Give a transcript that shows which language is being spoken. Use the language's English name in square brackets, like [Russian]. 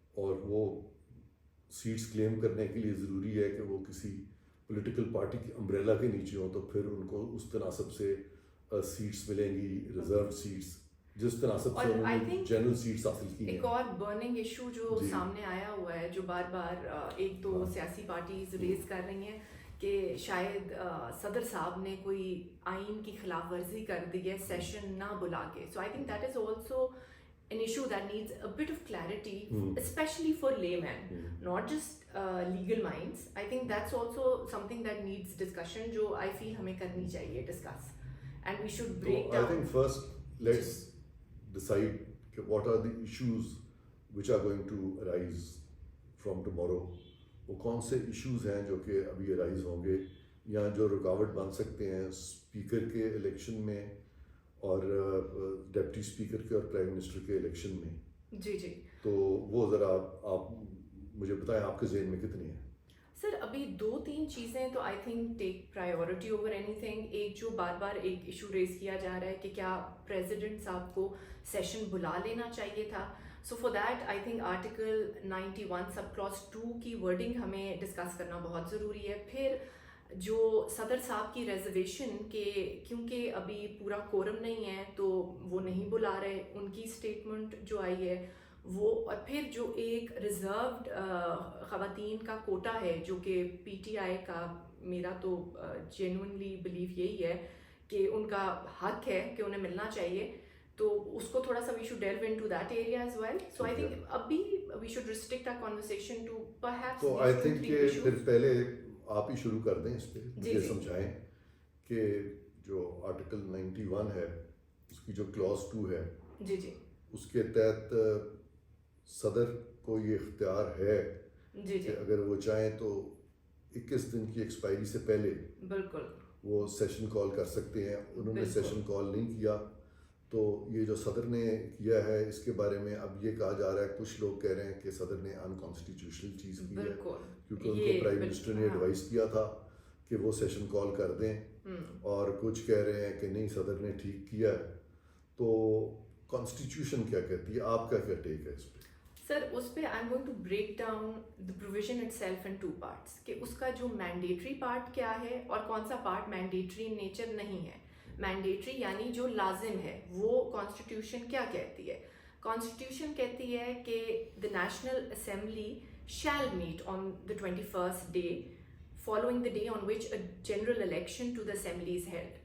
[Urdu] اور وہ سیٹس کلیم کرنے کے لیے ضروری ہے کہ وہ کسی پولیٹیکل پارٹی کی امبریلا کے نیچے ہوں, تو پھر ان کو اس تناسب سے سیٹس ملیں گی, ریزرو سیٹس, جس تناسب سے انہوں نے جنرل سیٹس حاصل کی ہیں. ایک اور برننگ ایشو جو سامنے آیا ہوا ہے, جو بار بار ایک دو سیاسی پارٹیز ریز کر رہی ہیں کہ شاید صدر صاحب نے کوئی آئین کی خلاف ورزی کر دی ہے سیشن نہ بلا کے. سو I think that is also [English] an issue that needs a bit of clarity, especially for laymen, not just legal minds. I think that's also something that needs discussion, [Urdu] jo [English] I feel [Urdu] hame karni chahiye, [English] discuss, and we should break down. I think first let's decide what are the issues which are going to arise from tomorrow. [Urdu] وہ کون سے issues ہیں جو کہ ابھی arise ہوں گے یا جو رکاوٹ بن سکتے ہیں اسپیکر کے الیکشن میں اور ڈپٹی اسپیکر کے اور پرائم منسٹر کے الیکشن میں. جی جی. تو وہ ذرا آپ مجھے بتائیں آپ کے ذہن میں کتنی ہیں؟ سر ابھی 2-3 چیزیں تو [English] I think take priority over anything. [Urdu] ایک جو بار بار ایک ایشو ریز کیا جا رہا ہے کہ کیا پریزیڈنٹ صاحب کو سیشن بلا لینا چاہیے تھا. [English] so for that I think [Urdu] article 91 sub class 2 کی ورڈنگ ہمیں ڈسکس کرنا بہت ضروری ہے. پھر جو صدر صاحب کی ریزرویشن کہ کیونکہ ابھی پورا کورم نہیں ہے تو وہ نہیں بلا رہے, ان کی اسٹیٹمنٹ جو آئی ہے وہ, اور پھر جو ایک ریزروڈ خواتین کا کوٹا ہے جو کہ پی ٹی آئی کا, میرا تو جینوئنلی بلیو یہی ہے کہ ان کا حق ہے کہ انہیں ملنا چاہیے, تو اس کو تھوڑا سا [English] we should delve into that area as well. So I think [Urdu] ابھی [English] we should restrict our conversation to perhaps [Urdu] تو [English] I think [Urdu] کہ پھر پہلے آپ ہی شروع کر دیں اس پہ, مجھے سمجھائیں کہ جو آرٹیکل 91 ہے اس کی جو کلاس 2 ہے جی جی اس کے تحت صدر کو یہ اختیار ہے کہ اگر وہ چاہیں تو 21 دن کی ایکسپائری سے پہلے بالکل وہ سیشن کال کر سکتے ہیں. انہوں نے سیشن کال نہیں کیا تو یہ جو صدر نے کیا ہے اس کے بارے میں اب یہ کہا جا رہا ہے, کچھ لوگ کہہ رہے ہیں کہ صدر نے انکانسٹیٹیوشنل چیز کی ہے, کیونکہ ان کو پرائم منسٹر نے ایڈوائز کیا تھا کہ وہ سیشن کال کر دیں, اور کچھ کہہ رہے ہیں کہ نہیں صدر نے ٹھیک کیا ہے. تو کانسٹیٹیوشن کیا کہتی ہے, آپ کا کیا ٹیک ہے اس پہ؟ سر اس پہ [English] I am going to break down the provision itself in 2 parts [Urdu] کہ اس کا جو مینڈیٹری پارٹ کیا ہے اور کون سا پارٹ مینڈیٹری نیچر نہیں ہے. مینڈیٹری یعنی جو لازم ہے, وہ کانسٹیٹیوشن کیا کہتی ہے؟ کانسٹیٹیوشن کہتی ہے کہ [English] the National Assembly shall meet on the 21st day following the day on which a general election to the assembly is held.